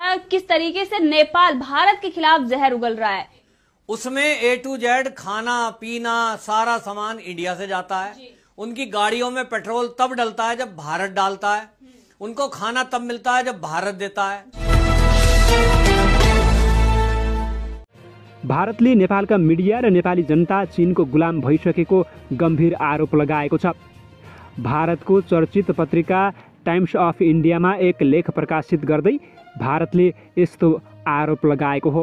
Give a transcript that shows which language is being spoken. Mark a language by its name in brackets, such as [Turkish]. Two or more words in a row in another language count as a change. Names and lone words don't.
[Hindi] किस तरीके से नेपाल भारत के खिलाफ जहर उगल रहा है। उसमें [English] A to Z [Hindi] खाना पीना सारा सामान इंडिया से जाता है। उनकी गाड़ियों में पेट्रोल तब डलता है जब भारत डालता है। उनको खाना तब मिलता है जब भारत देता है। [Nepali] भारतले नेपालका मिडिया र नेपाली जनता चीनको गुलाम भइसकेको गम्भीर आरोप लगाएको छ। भारतको चर्चित पत्रिका टाइम्स अफ इन्डियामा एक लेख प्रकाशित गर्दै भारतले यस्तो आरोप लगाएको हो।